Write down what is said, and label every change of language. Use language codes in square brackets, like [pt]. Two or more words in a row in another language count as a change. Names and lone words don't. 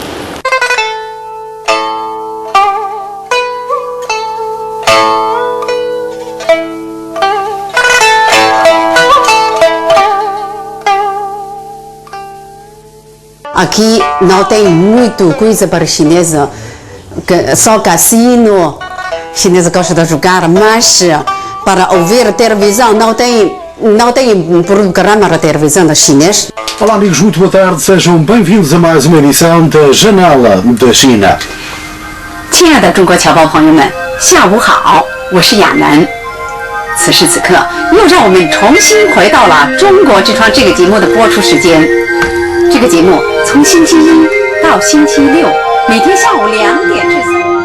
[pt] Aqui não tem muito coisa para chinesa, só cassino, chinesa gosta de jogar, mas para ouvir a televisão não tem programa na televisão da chinês. Olá amigos, muito boa tarde, sejam bem-vindos a mais uma edição da Janela da China. [zh] 亲爱的中国侨胞朋友们，下午好，我是亚楠。此时此刻，又让我们重新回到了《中国之窗》这个节目的播出时间。这个节目从星期一到星期六，每天下午2点至3。